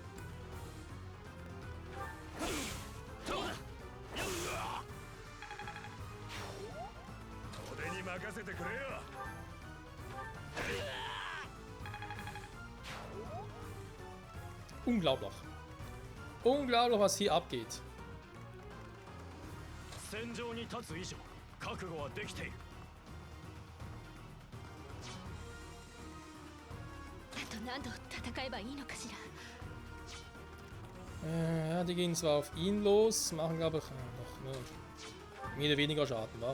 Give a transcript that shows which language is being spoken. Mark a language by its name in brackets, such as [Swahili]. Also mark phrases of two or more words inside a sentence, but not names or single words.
[German] Unglaublich. Unglaublich, was hier abgeht. [Japanese] 戦場に立つ以上覚悟はできている。あと何度戦えばいいのかしら。 [German] Ja, die gehen zwar auf ihn los, machen glaube ich noch mehr oder weniger Schaden, wa?